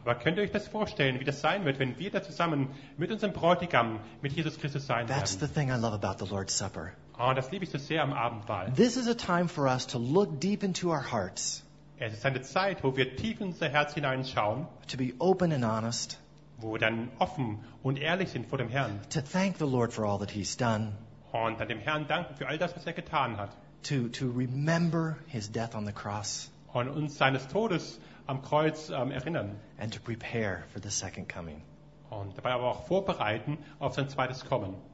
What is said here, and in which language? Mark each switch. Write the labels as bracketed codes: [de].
[de] Aber könnt ihr euch das vorstellen, wie das sein wird, wenn wir da zusammen mit unserem Bräutigam, mit Jesus Christus sein [en] That's [de] werden? [en] The thing I love about the Lord's Supper. [de] Und das liebe ich so sehr am Abendmahl. [en] This is a time for us to look deep into our hearts. [de] Es ist eine Zeit, wo wir tief in unser Herz hineinschauen. [en] To be open and honest. [de] Wo wir dann offen und ehrlich sind vor dem Herrn. [en] To thank the Lord for all that he's done. [de] Und dann dem Herrn danken für all das, was er getan hat. [en] To remember his death on the cross. [de] Und uns seines Todes am Kreuz erinnern. [en] And to prepare for the second coming. [de] Und dabei aber auch vorbereiten auf sein zweites Kommen.